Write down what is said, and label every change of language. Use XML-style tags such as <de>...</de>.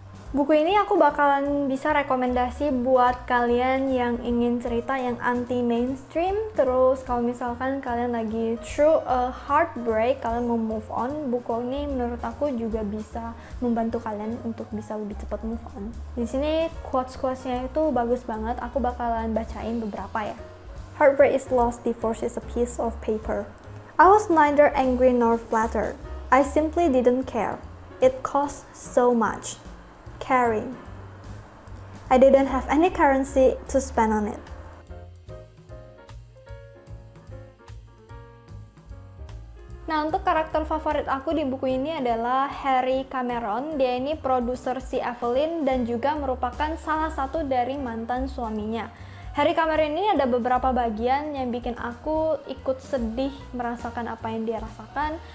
<id>Buku ini aku bakalan bisa rekomendasi buat kalian yang ingin cerita yang anti mainstream. Terus kalau misalkan kalian lagi</id> <en>through a heartbreak,</en> <id>kalian mau move on, buku ini menurut aku juga bisa membantu kalian untuk bisa lebih cepat move on. Di sini quotes-quotesnya itu bagus banget. Aku bakalan bacain beberapa ya.</id> <en>Heartbreak is lost, divorce is a piece of paper. I was neither angry nor flattered. I simply didn't care. It cost so much. Caring. I didn't have any currency to spend on it.</en> <id>Nah, untuk karakter favorit aku di buku ini adalah Harry Cameron. Dia ini produser si Evelyn dan juga merupakan salah satu dari mantan suaminya. Harry Cameron ini ada beberapa bagian yang bikin aku ikut sedih merasakan apa yang dia rasakan.</id>